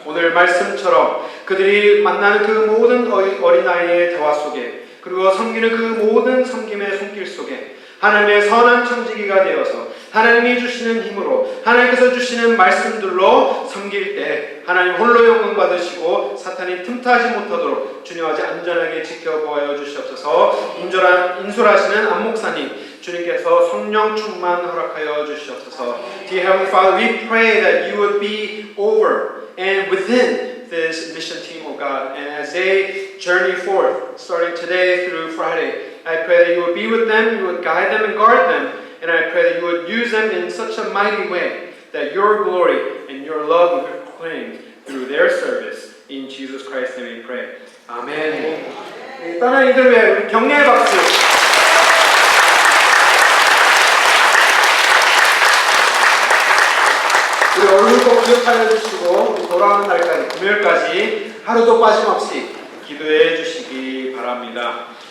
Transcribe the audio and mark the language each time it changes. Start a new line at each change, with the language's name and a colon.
Korean: 오늘 말씀처럼 그들이 만나는 그 모든 어린아이의 대화 속에 그리고 섬기는 그 모든 섬김의 손길 속에 하나님의 선한 청지기가 되어서 하나님이 주시는 힘으로 하나님께서 주시는 말씀들로 섬길 때 하나님 홀로 영광 받으시고 사탄이 틈타지 못하도록 주님 아버지 안전하게 지켜보아 주시옵소서. 인솔하시는 안목사님 주님께서 성령 충만 허락하여 주시옵소서.
English: Dear Heavenly Father, we pray that you would be over and within this mission team, oh God, and as they journey forth, starting today through Friday, I pray that you would be with them, you would guide them and guard them, and I pray that you would use them in such a mighty way that your glory and your love would be proclaimed through their service. In Jesus Christ's name we pray.
Korean: 아멘. 떠난 이들 위해 우리 격려의 박수. 우리 얼굴 꼭 기억하여 주시고 우리 돌아오는 날까지 금요일까지 하루도 빠짐없이 기도해 주시기 바랍니다.